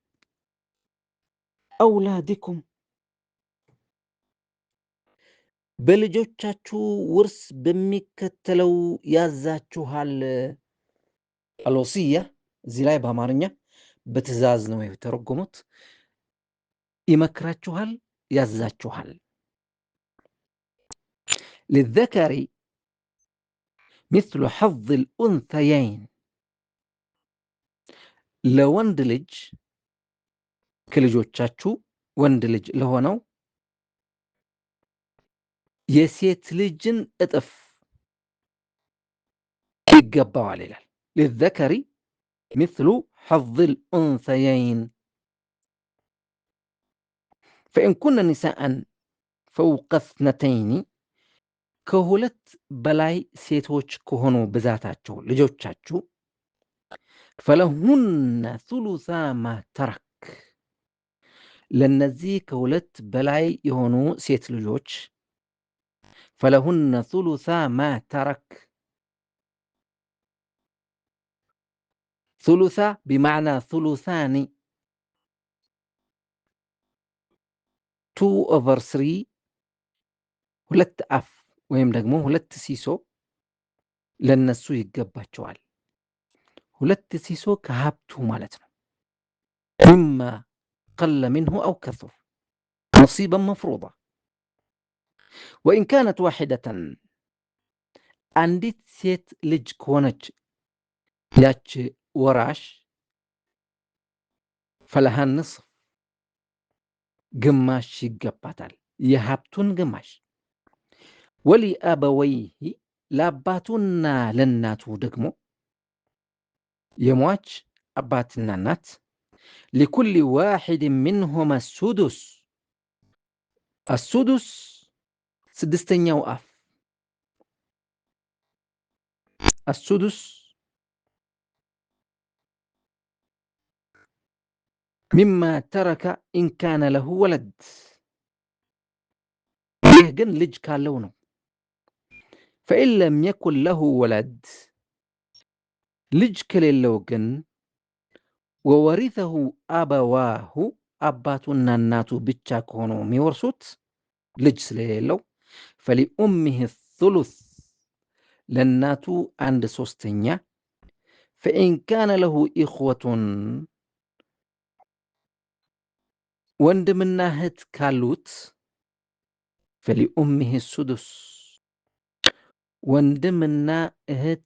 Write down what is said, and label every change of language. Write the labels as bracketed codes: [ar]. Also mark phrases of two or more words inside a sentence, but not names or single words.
[am] አውላዲኩም በልጆቻችሁ ውርስ በሚከተለው ያዛችኋል አልወሲያ እዚህ ላይ በአማርኛ በትእዛዝ ነው የተረጎሙት ይመክራችኋል ያዛችኋል [ar] للذكر مثل حظ الأنثيين [am] ለወንድ ልጅ ከልጆቻችሁ ወንድ ልጅ ለሆነው የሴት ልጅን እጥፍ ይገባዋል ይላል [ar] للذكر مثل حظ الأنثيين فإن كن نساء فوق اثنتين [am] ከሁለት በላይ ሴቶች ከሆኑ ብዛታቸው ልጆቻችሁ [ar] فلهن ثلثا ما ترك [am] ለነዚህ ከሁለት በላይ የሆኑ ሴት ልጆች [ar] فلهن ثلثا ما ترك ثلثا بمعنى ثلثان [am] 2/3 ሁለት አፍ ወይም ደግሞ ሁለት ሲሶ ለነሱ ይገባቸዋል ሁለት ሲሶ ከሀብቱ ማለት ነው [ar] مما قل منه أو كثر نصيبا مفروضا وإن كانت واحدة [am] አንዲት ሴት ልጅ ከሆነች ያች ወራሽ [ar] فلها النصف [am] ግማሽ ይገባታል የሀብቱን ግማሽ ولأبويه ለአባቱና ለእናቱ ደግሞ የሟች አባትና እናት [ar] لكل واحد منهما السدس السدس [am] ስድስተኛው አፍ [ar] السدس مما ترك إن كان له ولد [am] ይህ ግን ልጅ ካለው ነው [ar] فإن لم يكن له ولد [am] ልጅ ከሌለው ግን [ar] وورثه أبواه [am] አባቱና እናቱ ብቻ ከሆኑ የሚወርሱት ልጅ ስለሌለው [ar] فلأمه الثلث [am] ለእናቱ 1/3 [ar] فإن كان له إخوة [am] ወንድምና እህት ካሉት [ar] فلأمه السدس [am] ወንድምና እህት